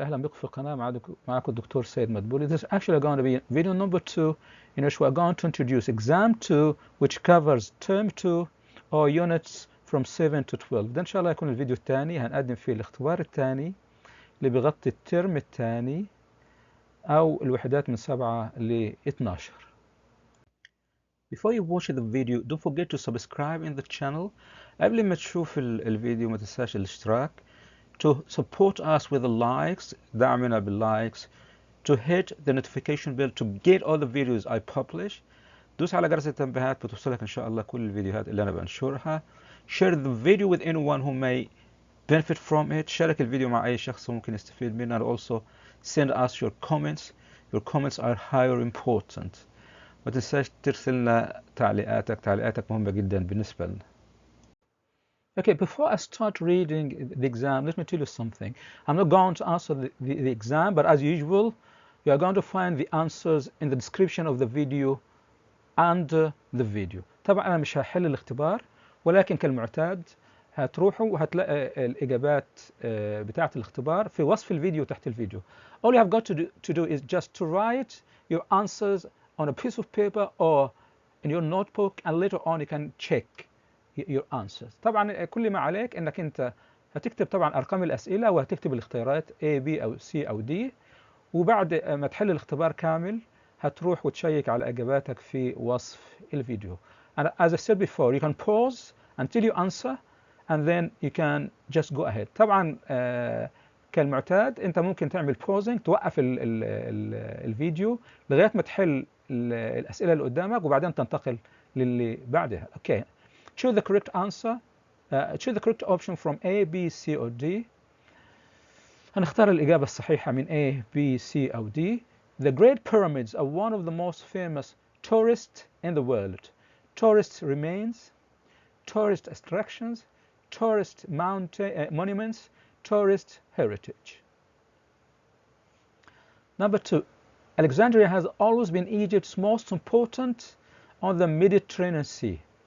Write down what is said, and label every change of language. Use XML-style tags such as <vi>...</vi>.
<ar>أهلا بكم في القناة معكم الدكتور سيد مدبولي.</ar> <en>This is actually going to be video number 2 in which we're going to introduce exam 2 which covers term 2 or units from 7 to 12.</en> <ar>ده إن شاء الله يكون الفيديو الثاني هنقدم فيه الاختبار الثاني اللي بيغطي الترم الثاني أو الوحدات من 7 ل 12.</ar> <en>Before you watch the video, don't forget to subscribe in the channel.</en> <ar>قبل ما تشوف الفيديو ما تنساش الاشتراك.</ar> <en>To support us with the likes,</en> <ar>دعمنا باللايكس.</ar> <en>To hit the notification bell to get all the videos I publish.</en> <ar>دوس على جرس التنبيهات بتوصلك إن شاء الله كل الفيديوهات اللي أنا بنشرها.</ar> <en>Share the video with anyone who may benefit from it.</en> <ar>شارك الفيديو مع أي شخص ممكن يستفيد منه.</ar> <en>And also send us your comments. Your comments are highly important.</en> <ar>ما تنساش ترسل لنا تعليقاتك مهمة جدا بالنسبة لنا.</ar> <en>Okay, before I start reading the exam, let me tell you something. I'm not going to answer the exam, but as usual, you are going to find the answers in the description of the video under the video.</en> <ar>طبعا أنا مش هحل الاختبار، ولكن كالمعتاد هتروحوا وهتلاقي الإجابات بتاعة الاختبار في وصف الفيديو تحت الفيديو.</ar> <en>All you have got to do is just to write your answers on a piece of paper or in your notebook, and later on you can check your answers.</en> <ar>طبعا كل ما عليك انك انت هتكتب طبعا ارقام الاسئله وهتكتب الاختيارات A B او C او D، وبعد ما تحل الاختبار كامل هتروح وتشيك على اجاباتك في وصف الفيديو.</ar> <en>And as I said before, you can pause until you answer and then you can just go ahead.</en> <ar>طبعا كالمعتاد انت ممكن تعمل pausing، توقف الفيديو لغايه ما تحل الاسئله اللي قدامك وبعدين تنتقل للي بعدها. Okay.</ar> <en>Choose the correct answer. Choose the correct option from A, B, C or D.</en> <ar>هنختار الإجابة الصحيحة من A, B, C أو D.</ar> <en>The Great Pyramids are one of the most famous tourists in the world. Tourist remains, tourist attractions, tourist monuments, tourist heritage. Number 2. Alexandria has always been Egypt's most important on the Mediterranean Sea.</en>